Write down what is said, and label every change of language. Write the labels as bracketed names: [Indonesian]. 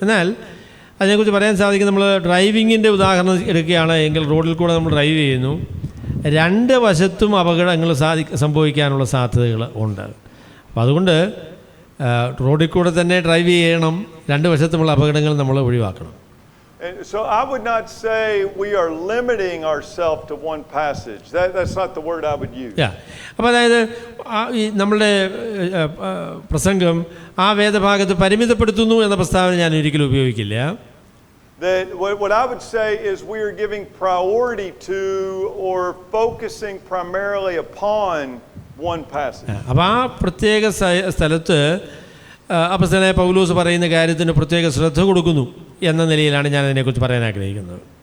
[Malayalam] എന്നാൽ അതിനെക്കുറിച്ച് പറയാൻ സാധിക്കും. നമ്മൾ ഡ്രൈവിങ്ങിൻ്റെ ഉദാഹരണം എടുക്കുകയാണ് എങ്കിൽ റോഡിൽ കൂടെ നമ്മൾ ഡ്രൈവ് ചെയ്യുന്നു, 2 വശത്തും അപകടങ്ങൾ സംഭവിക്കാനുള്ള സാധ്യതകൾ ഉണ്ട്. അപ്പോൾ അതുകൊണ്ട് റോഡിൽ കൂടെ തന്നെ ഡ്രൈവ് ചെയ്യണം, 2 വശത്തുമുള്ള അപകടങ്ങൾ നമ്മൾ ഒഴിവാക്കണം. [English] So I would not say we are limiting ourselves to one passage. That's not the word I would use. [Malayalam] അപ്പോൾ അതായത് നമ്മളുടെ പ്രസംഗം ആ വേദഭാഗത്ത് പരിമിതപ്പെടുത്തുന്നു എന്ന പ്രസ്താവന ഞാൻ ഒരിക്കലും ഉപയോഗിക്കില്ല. [English] that what I would say is we are giving priority to or focusing primarily upon one passage. [Malayalam] അപ്പോൾ ആ പ്രത്യേക സ്ഥലത്ത് അപ്പോസ്തലനായ പൗലോസ് പറയുന്ന കാര്യത്തിന് പ്രത്യേക ശ്രദ്ധ കൊടുക്കുന്നു എന്ന നിലയിലാണ് ഞാൻ അതിനെക്കുറിച്ച് പറയാൻ ആഗ്രഹിക്കുന്നത്.